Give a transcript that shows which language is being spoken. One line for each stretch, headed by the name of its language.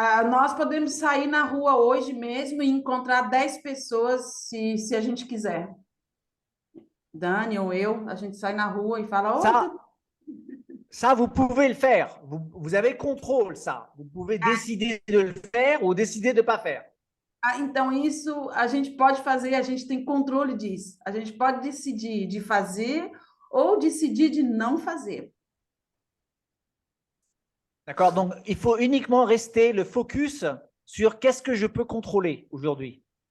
Portuguese: Nós podemos sair na rua hoje mesmo e encontrar 10 pessoas se a gente quiser. Dani ou eu, a gente sai na rua e fala:
French: Ça, vous pouvez le faire. Vous avez contrôle, ça. Vous pouvez décider de le faire ou décider de ne pas faire.
Portuguese: Então, isso a gente pode fazer, a gente tem controle disso. A gente pode decidir de fazer ou decidir de não fazer.
French: D'accord? Donc, il faut uniquement rester le focus sur qu'est-ce que je peux contrôler aujourd'hui.